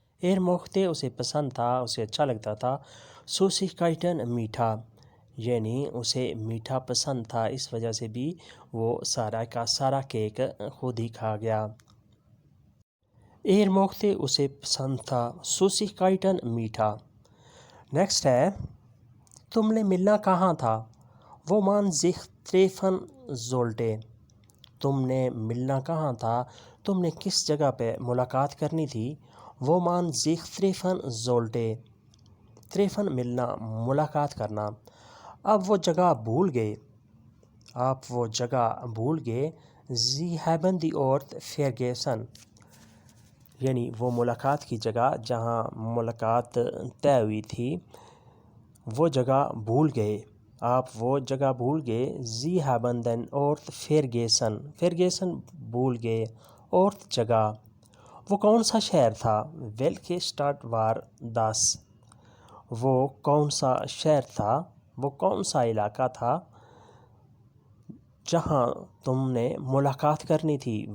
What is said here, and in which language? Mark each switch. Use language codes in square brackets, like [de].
[ur] Er mochte اسے پسند تھا، اسے اچھا لگتا تھا. Süßigkeiten میٹھا، یعنی اسے میٹھا پسند تھا، اس وجہ سے بھی وہ سارا کا سارا کیک خود ہی کھا گیا. Er mochte اسے پسند تھا. Süßigkeiten میٹھا. نیکسٹ ہے تم نے ملنا کہاں تھا. [de] Wo man sich treffen sollte. [ur] تم نے ملنا کہاں تھا، تم نے کس جگہ پہ ملاقات کرنی تھی. [de] Wo man sich treffen sollte. [ur] treffen ملنا، ملاقات کرنا. اب وہ جگہ بھول گئے، آپ وہ جگہ بھول گئے. [de] Sie haben die Ort vergessen. [ur] یعنی وہ ملاقات کی جگہ جہاں ملاقات طے ہوئی تھی وہ جگہ بھول گئے، آپ وہ جگہ بھول گئے. [de] Sie haben den Ort vergessen. [ur] vergessen بھول گئے. Ort جگہ. وہ کون سا شہر تھا. Welche Stadt war das. وہ کون سا شہر تھا، وہ کون سا علاقہ تھا جہاں تم نے ملاقات کرنی تھی.